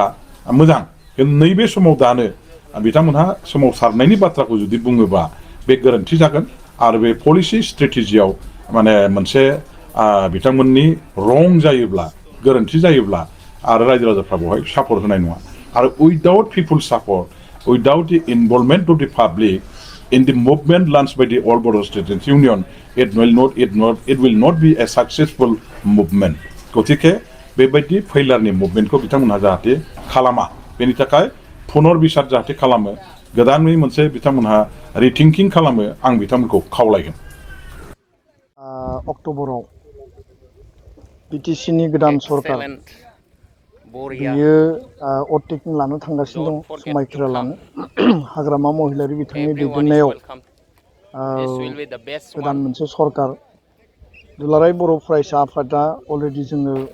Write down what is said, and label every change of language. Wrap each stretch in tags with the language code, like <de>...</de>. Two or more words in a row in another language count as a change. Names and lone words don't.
<brx>मोजां नैबे समाव दानो बिथांमोनहा सोमावसारनायनि बाथ्राखौ जुदि बुङोबा बे गोरोन्थि जागोन आरो बे</brx> <en>policy strategy</en> <brx>माने मोनसे बिथांमोननि रं जायोब्ला गोरोन्थि जायोब्ला आरो रायजो राजाफ्रा बेवहाय सापर्ट होनाय नङा आरो</brx> <en>without people support without the involvement of the public in the movement launched by the All Boro Students Union, it will not be a successful movement.</en> <brx>गथिखे बेबायदि फैलारनि मुभमेन्टखौ बिथांमोनहा जाहाथे खालामा बेनि थाखाय पुनर बिसार जाहाथे खालामो गोदानै मोनसे बिथांमोनहा रिथिंकिं खालामो आं बिथांमोनखौ खावलायगोन अक्ट'बराव BTCनि गोदान सरकार बियो अटेकिं लानो थांगासिनो दं समायखिरा लानो हाग्रामा महिलारि बिथांनि दैदेननायाव गोदान मोनसे सरकार दुलाराय बर' फरायसा आफादा अलरेडि जोङो</brx>